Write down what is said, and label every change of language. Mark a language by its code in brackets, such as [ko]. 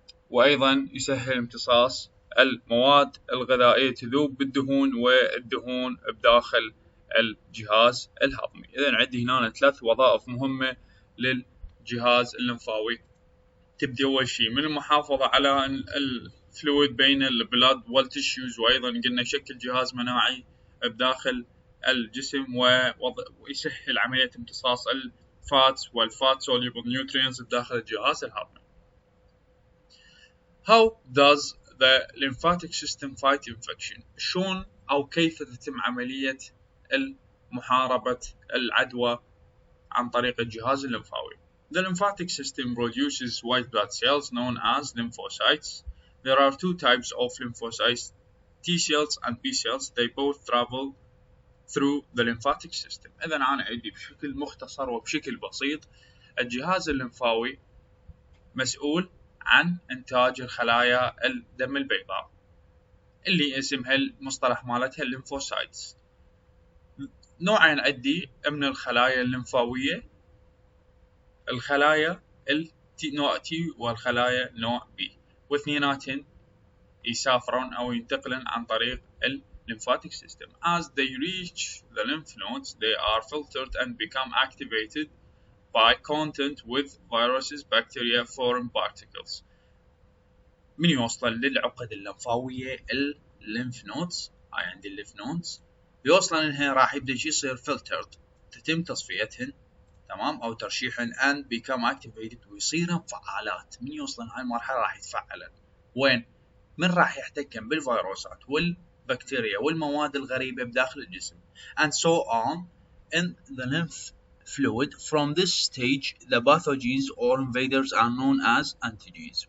[ar] وأيضا يسهل امتصاص المواد الغذائية تذوب بالدهون والدهون بداخل الجهاز الهضمي. إذن عندي هنا 3 وظائف مهمة للجهاز الليمفاوي. تبدي أول شيء من المحافظة على الفلويد بين البلاد والتشيوز، وأيضا قلنا يشكل جهاز مناعي بداخل الجسم ويسهل عملية امتصاص الفات والفات soluble nutrients بداخل الجهاز الهضمي. [en] How does the lymphatic system fight infection؟ [ar] شلون أو كيف تتم عملية محاربة العدوى عن طريق الجهاز الليمفاوي؟ [en] The lymphatic system produces white blood cells known as lymphocytes. There are 2 types of lymphocytes, T cells and B cells. They both travel through the lymphatic system. [ar] إذا أنا عندي بشكل مختصر وبشكل بسيط الجهاز الليمفاوي مسؤول عن إنتاج الخلايا الدم البيضاء اللي اسمها المصطلح مالتها الليمفوسايتس. نوعين عندي من الخلايا الليمفاوية، الخلايا نوع تي والخلايا نوع بي، واثنيناتهن يسافرون أو ينتقلن عن طريق lymphatic system. [en] As they reach the lymph nodes, they are filtered and become activated by contact with viruses, bacteria, foreign particles. [ar] من يوصل للعقد الليمفاوية lymph nodes، هاي عندي lymph nodes، يوصل انها راح يبدأ يصير filtered، تتم تصفيتهن تمام أو ترشيحهن [en] and become activated [ar] ويصيرن فعالات. من يوصلن هاي المرحلة راح يتفعلن وين؟ من راح يحتكن بالفيروسات والبكتيريا والمواد الغريبة بداخل الجسم [en] and so on in the lymph fluid. From this stage the pathogens or invaders are known as antigens.